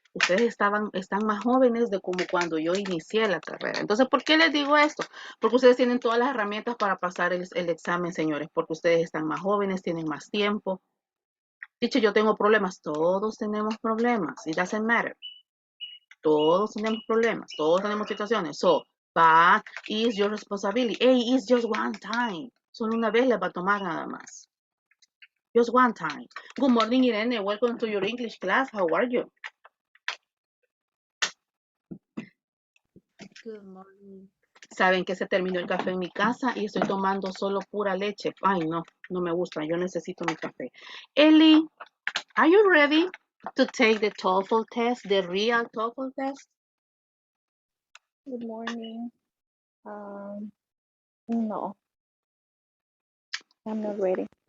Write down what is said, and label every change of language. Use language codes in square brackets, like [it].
[es] Ustedes están más jóvenes de como cuando yo inicié la carrera. Entonces, ¿por qué les digo esto? Porque ustedes tienen todas las herramientas para pasar el examen, señores, porque ustedes están más jóvenes, tienen más tiempo. Dicho, yo tengo problemas. Todos tenemos problemas. [en] It doesn't matter. [es] Todos tenemos problemas. Todos tenemos situaciones. [en] So, but is your responsibility. Hey, it's just one time. [es] Solo una vez les va a tomar nada más. [en] Just one time. Good morning, Irene. Welcome to your English class. How are you? Good morning. [es] Saben que se terminó el café en mi casa y estoy tomando solo pura leche. Ay, no, no me gusta. Yo necesito mi café. [en] Ellie, are you ready to take the TOEFL test, the real TOEFL test? Good morning. No, I'm not ready